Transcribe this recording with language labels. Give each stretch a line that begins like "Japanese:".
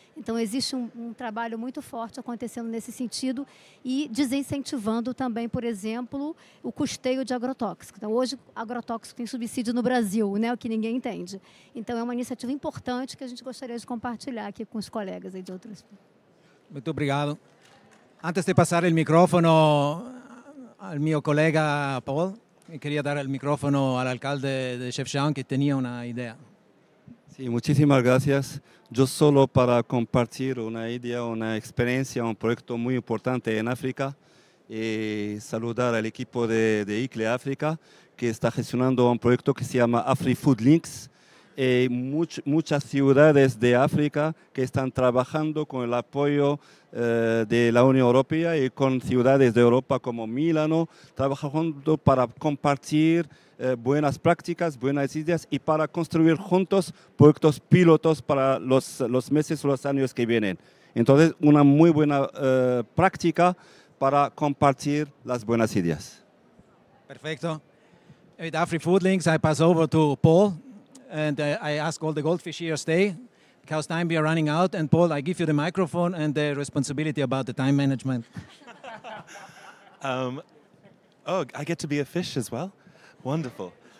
Portuguese: Então, existe um trabalho muito forte acontecendo nesse sentido e desincentivando também, por exemplo, o custeio de agrotóxicos. Então, hoje, agrotóxico tem subsídio no Brasil, né, o que ninguém entende. Então, é uma iniciativa importante que a gente gostaria de compartilhar aqui com os colegas aí de outras. Muito obrigado.
Spanish: Antes de passar o micrófono al mio colega Paul, quería dar el micrófono al alcalde de Chefchaouen, que tenía una idea. Sí, muchísimas gracias. Yo solo para compartir una idea, una experiencia, un proyecto muy importante en África, y saludar al equipo de ICLE África, que está gestionando un proyecto que se llama AfriFood Links. Muchas ciudades de África que están trabajando con el apoyo de la Unión Europea y con ciudades de Europa como Milano, trabajando para compartir buenas prácticas, buenas ideas y para construir juntos proyectos pilotos para los meses o los años que vienen. Entonces, una muy buena práctica para compartir las buenas ideas. Perfecto.
English: With AfriFood Links, I pass over to Paul. And I ask all the goldfish here stay, because time we are running out. And Paul, I give you the microphone and the responsibility about the time management. I get to be a fish as well? Wonderful.